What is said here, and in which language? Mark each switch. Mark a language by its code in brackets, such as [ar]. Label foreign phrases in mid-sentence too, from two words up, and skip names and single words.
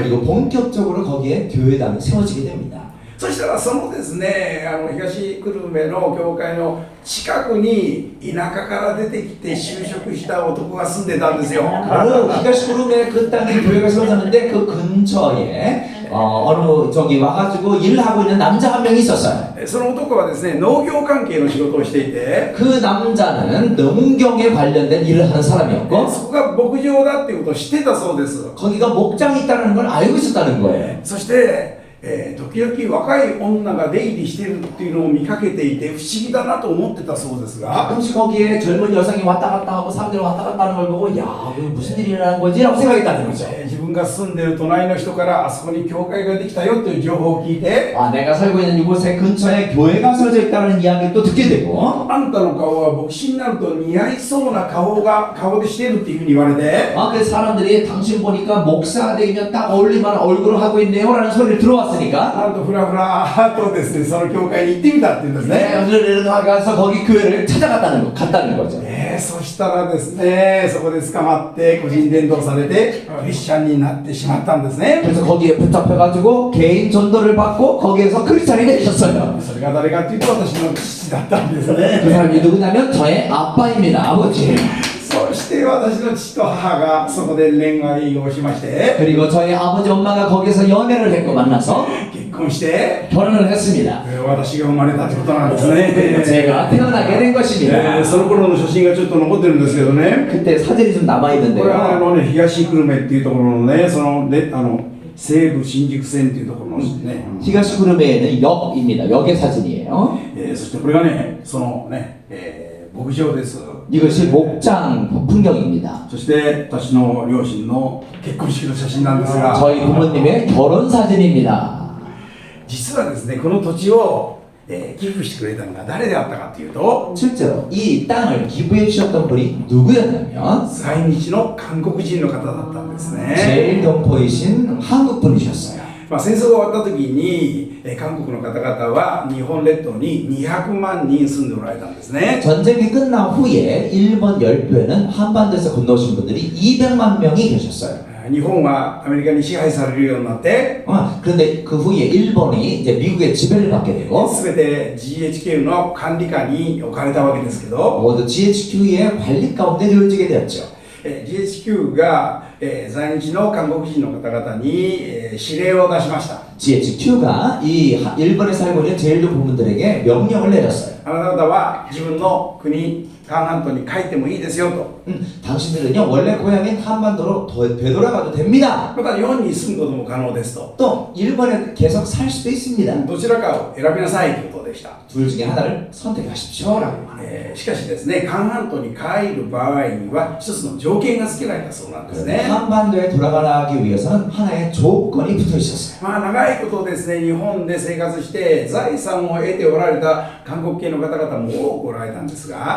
[ko] 그리고 본격적으로 거기에 교회당이 세워지게 됩니다. [ja] そしたらそのですね、東久留米の教会の近くに田舎から出てきて就職した男が住んでたんですよ。 [ko] 바로 히가시구름에 그 땅에 교회가 세워졌는데 그 근처에 어느 저기 와가지고 일을 하고 있는 남자 한 명이 있었어요. [ja] その男はですね、農業関係の仕事をしていて、 [ko] 그 남자는 농경에 관련된 일을 하는 사람이었고 [ja] そこが牧場だっていうことを知ってたそうです。 [ko] 거기가 목장이 있다는 걸 알고 있었다는 거예요. [ja] そして、時々若い女が出入りしているっていうのを見かけていて不思議だなと思ってたそうですが、 [ko] 가끔씩 거기에 젊은 여성이 왔다 갔다 하고 사람들이 왔다 갔다 하는 걸 보고 야, 이게 무슨 일이 일어나는 거지? 라고 생각했다는 거죠. [ja] 自分が住んでいる隣の人からあそこに教会ができたよという情報を聞いて、 [ko] 내가 살고 있는 이곳에 근처에 교회가 세워져 있다는 이야기를 또 듣게 되고 [ja] あんたの顔は牧師になると似合いそうな顔でしているっていうふうに言われて、 [ko] 그 사람들이 당신 보니까 목사가 되면 딱 어울릴만한 얼굴을 하고 있네요 라는 소리를 들어왔으니까 [ja] なんとふらふらとですね、その教会に行ってみたっていうんですね。 [ko] 오늘은 가서 거기 교회를 찾아갔다는 거죠. [ja] そしたらですね、そこで捕まって個人伝道されてクリスチャンになってしまったんですね。 [ko] 그래서 거기에 붙잡혀가지고 개인 전도를 받고 거기에서 크리스찬이 되셨어요. [ja] それが誰かっていうと私の父だったんです [ko] 그 [ja] ね。 [ko] 사람이 누구냐면 저의 아빠입니다. 아버지. [ja] そして私の父と母がそこで恋愛をしまして [ko] 그리고 저희 아버지 엄마가 거기서 연애를 했고 만나서 [ja] 結婚して [ko] 결혼을 했습니다. [ja] 私が生まれたってことなんですね。 [ko] 제가 태어나게 된 것입니다. [ja] その頃の写真がちょっと残ってるんですけどね。 [ko] 그때 사진이 좀 남아 [ja] これは [ko] 있는데요. [ja] 東久留米っていうところのね、その西武新宿線っていうところのね、 [ko] 히가시구름에는 역입니다. 역의 사진이에요. [ja] そしてこれがね、そのね、牧場です。 [ko] 이것이 목장 풍경입니다. [ja] そして私の両親の結婚式の写真なんですが、 [ko] 저희 부모님의 결혼 사진입니다. [ja] 実はですね、この土地を、寄付してくれたのが誰であったかというと、 [ko] 실제로 이 땅을 기부해 주셨던 분이 누구였냐면 [ja] 在日の韓国人の方だったんですね。 [ko] 제일 동포이신 한국 분이셨어요. [ja] 戦争が終わった時に、韓国の方々は日本列島に200万人住んでおられたんですね。 [ko] 전쟁이 끝난 후에 일본 열도에는 한반도에서 건너오신 분들이 200만 명이 계셨어요. [ja] 日本はアメリカに支配されるようになって、 [ko] 그런데 그 후에 일본이 이제 미국의 지배를 받게 되고 [ja] 全て GHQ の管理下に置かれたわけですけど、 [ko] 모두 GHQ의 관리 가운데 놓여지게 되었죠. [ja] GHQ が、在日の韓国人の方々に、指令を出しました。 [ko] GHQ가 이 일본에 살고 있는 제일도 부분들에게 명령을 내렸어요. [ja] あなた方は自分の国、韓半島に帰ってもいいですよと。 [ko] 당신들은요 원래 고향인 한반도로 되돌아가도 됩니다. [ja] また日本に住むことも可能ですと。 [ko] 또 일본에 계속 살 수도 있습니다. [ja] どちらかを選びなさいということでした。 [ko] 둘 중에 하나를 선택하십시오라고 말해요. [ja] しかしですね、韓半島に帰る場合には一つの条件が付けられたそうなんですね。 [ko] 한반도에 돌아가기 위해서는 하나의 조건이 붙어 있었어요. [ja] 長いことですね、日本で生活して財産を得ておられた韓国系の方々も多くおられたんですが、